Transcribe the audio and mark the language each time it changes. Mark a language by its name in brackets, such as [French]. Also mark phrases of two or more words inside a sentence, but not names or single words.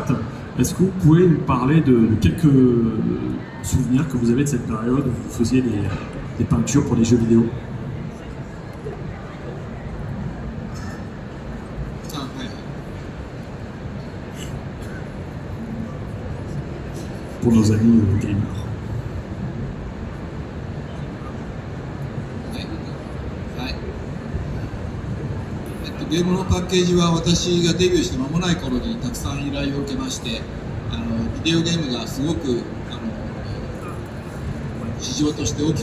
[French] Est-ce que vous pouvez nous parler de quelques souvenirs que vous avez de cette période où vous faisiez des peintures pour les jeux vidéo? Pour nos amis gamers. [Japanese] ゲームのパッケージは私がデビューして間もない頃にたくさん依頼を受けまして、ビデオゲームがすごく市場として大き